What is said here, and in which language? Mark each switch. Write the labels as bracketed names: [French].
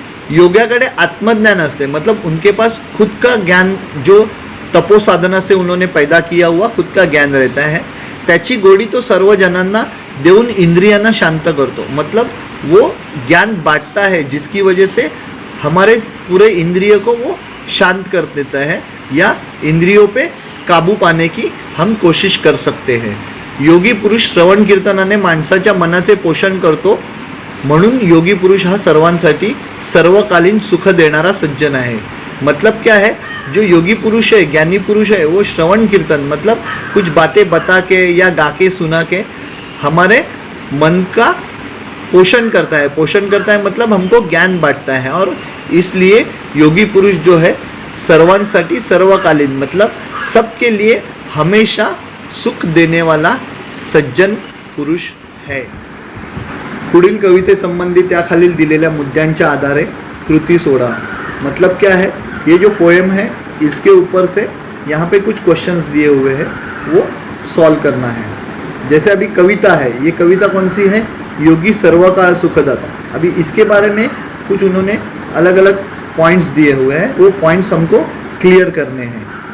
[Marathi] योग्याकडे आत्मज्ञान असते, [Hindi] मतलब उनके पास खुद का ज्ञान जो तपो साधना से उन्होंने पैदा किया हुआ खुद का ज्ञान रहता है, [Marathi] त्याची गोडी तो सर्व जनांना देऊन इंद्रियांना शांत करतो, [Hindi] मतलब वो ज्ञान बांटता है जिसकी वजह से हमारे पूरे इंद्रिय को वो शांत कर देता है, या इंद्रियों पे काबू पाने की हम कोशिश कर सकते हैं। [Marathi] योगी पुरुष श्रवण कीर्तनाने माणसाच्या मनाचे पोषण करतो, म्हणून योगी पुरुष हा सर्वांसाठी सर्वकालीन सुख देणारा सज्जन आहे। [Hindi] मतलब क्या है, जो योगी पुरुष है, ज्ञानी पुरुष है, वो श्रवण कीर्तन मतलब कुछ बातें बता के या गा के सुना के हमारे मन का पोषण करता है मतलब हमको ज्ञान बांटता है, और इसलिए योगी पुरुष जो है [Marathi] सर्वांसाठी सर्वकालीन [Hindi] मतलब सबके लिए हमेशा सुख देने वाला सज्जन पुरुष है। [Marathi] पुढील कवितेसंबंधी त्याखालील दिलेल्या मुद्द्यांच्या आधारे कृती सोडा। [Hindi] मतलब क्या है, ये जो पोएम है इसके ऊपर से यहाँ पे कुछ क्वेश्चंस दिए हुए हैं, वो सॉल्व करना है। जैसे अभी कविता है, ये कविता कौन सी है, योगी सर्वकाल सुखदाता। अभी इसके बारे में कुछ उन्होंने अलग अलग पॉइंट्स दिए हुए हैं, वो पॉइंट्स हमको क्लियर करने हैं।